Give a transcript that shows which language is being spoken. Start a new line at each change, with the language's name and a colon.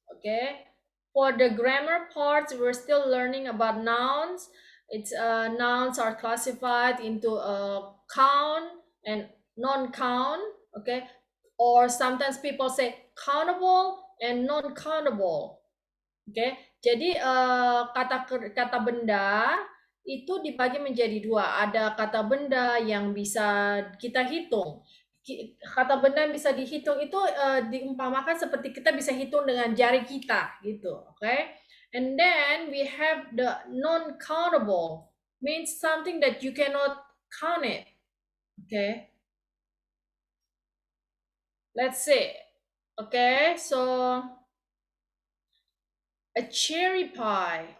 English: Okay, for the grammar parts, we're still learning about nouns. It's nouns are classified into count and non-count. Okay, or sometimes people say countable and non-countable.
Indonesian: Oke, jadi kata benda itu dibagi menjadi dua. Ada kata benda yang bisa kita hitung. Kata benda yang bisa dihitung itu diumpamakan seperti kita bisa hitung dengan jari kita, gitu.
English: Oke, and then we have the non-countable, means something that you cannot count it. Okay, let's see. Okay, so a cherry pie.